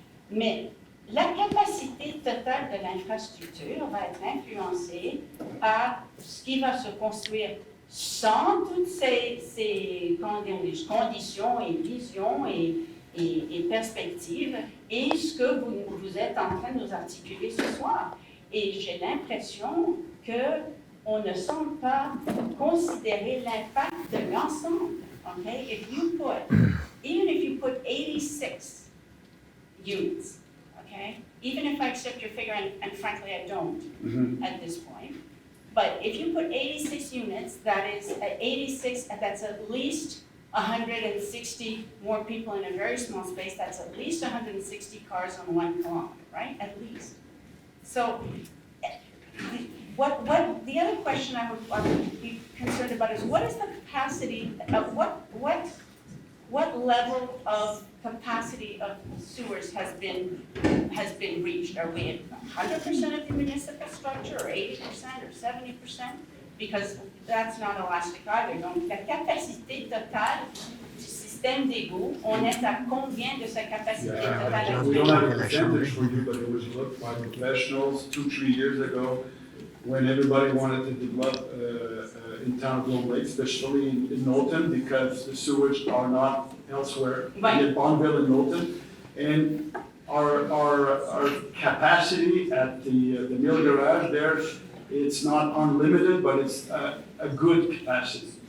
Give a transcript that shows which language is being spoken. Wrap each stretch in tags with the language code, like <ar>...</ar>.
<fr>Mais la capacité totale de l'infrastructure va être influencée par ce qui va se construire sans toutes ces conditions et visions et perspectives, et ce que vous êtes en train de nous articuler ce soir. Et j'ai l'impression qu'on ne semble pas considérer l'impact de l'ensemble.</fr> <en>Okay? Even if you put 86 units, okay? Even if I accept your figure, and frankly I don't at this point, but if you put 86 units, that's at least 160 more people in a very small space, that's at least 160 cars on 1 kilometer, right? At least. So, the other question I would be concerned about is what is the capacity, what level of capacity of sewers has been reached? Are we at 100% of the municipal structure, or 80%, or 70%? Because that's not elastic either.</en> <fr>Donc, la capacité totale du système d'égout, on est à combien de sa capacité totale?</fr> <en>We don't have a percentage for you, but it was looked by professionals 2-3 years ago when everybody wanted to develop in town of Lone Lake, especially in Knowlton, because the sewage are not elsewhere. Right. In Bonneville and Knowlton. And our capacity at the mill garage there, it's not unlimited, but it's a good capacity.</en>